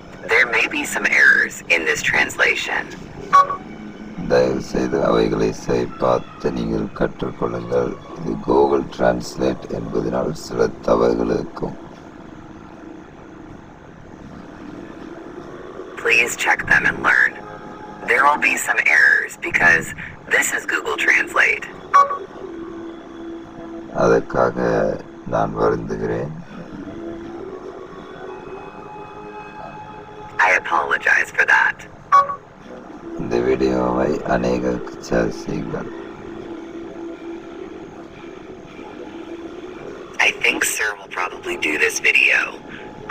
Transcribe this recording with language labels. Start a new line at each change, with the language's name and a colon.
English: There may be some errors in this translation.
Tamil: தயவு செய்து அவைகளை சரிபார்த்து நீங்கள் கற்றுக்கொள்ளுங்கள். இது கூகுள் டிரான்ஸ்லேட் என்பதனால் சில தவறுகள் இருக்கும்.
English: Please check them and learn. There will be some errors because this is Google Translate.
Tamil: அதற்காக நான் வருந்துகிறேன்.
English: I apologize for that.
Tamil: இந்த வீடியோவை அநேகருக்கு ஷேர் செய்யுங்கள்.
English: I think Sir will probably do this video